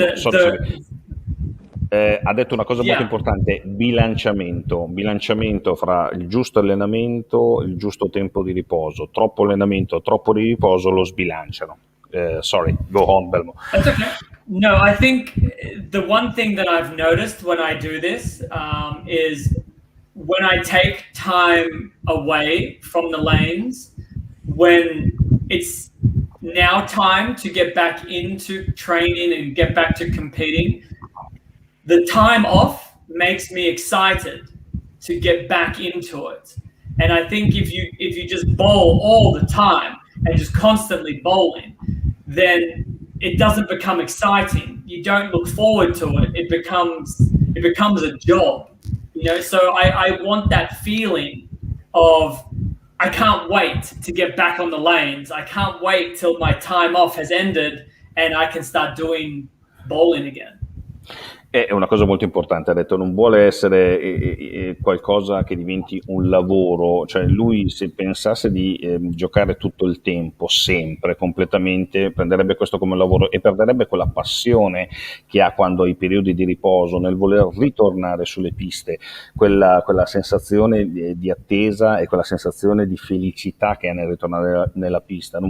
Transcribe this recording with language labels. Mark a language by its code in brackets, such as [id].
[it] Ha detto una cosa molto importante: bilanciamento fra il giusto allenamento, il giusto tempo di riposo. Troppo allenamento, troppo di riposo lo sbilanciano. [en] Sorry, go on, Belmonte. That's okay. No, I think the one thing that I've noticed when I do this is when I take time away from the lanes, when it's now time to get back into training and get back to competing, the time off makes me excited to get back into it. And I think if you just bowl all the time and just constantly bowling, then it doesn't become exciting. You don't look forward to it. It becomes a job, you know. So I want that feeling of I can't wait to get back on the lanes. I can't wait till my time off has ended and I can start doing bowling again. [it] È una cosa molto importante, ha detto, non vuole essere qualcosa che diventi un lavoro, cioè lui, se pensasse di giocare tutto il tempo, sempre, completamente, prenderebbe questo come un lavoro e perderebbe quella passione che ha quando ha i periodi di riposo, nel voler ritornare sulle piste, quella sensazione di attesa e quella sensazione di felicità che ha nel ritornare nella pista.